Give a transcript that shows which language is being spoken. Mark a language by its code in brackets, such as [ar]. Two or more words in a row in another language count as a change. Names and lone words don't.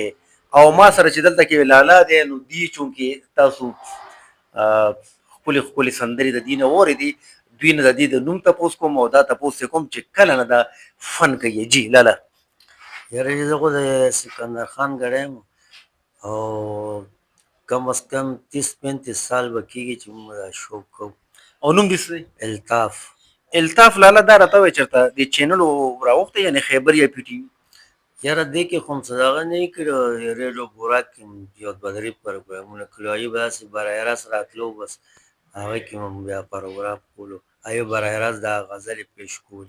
[ps] او ما سره چې دلته کې لالا دی نو دی چونکې تاسو ښکلې ښکلې سندرې د دې نه واورېدې، دوی نه د دې د نوم تپوس کوم او دا تپوس یې کوم چې کله نه دا فن کوي. جی لالا. یاره زه خو د سکندر خان ګړی یم او کم از کم 30-35 سال به کېږي چې موږ دا شو کوو. او نوم دې څه دی؟ الطاف. الطاف لالا دا راته وایه چېرته دې چینل راوښتی یعنې خیبر یا پي ټي وي؟ یاره دې کې خو هم څه دغه نه یې کړي، ریډیو بوراک کې یو دوه درې پروګرامونه کړي، هغې به داسې براه راست راتلو، بس هغې کې هم بیا پروګرام کولو، هغې براه راست دا غزلې پیش کولې.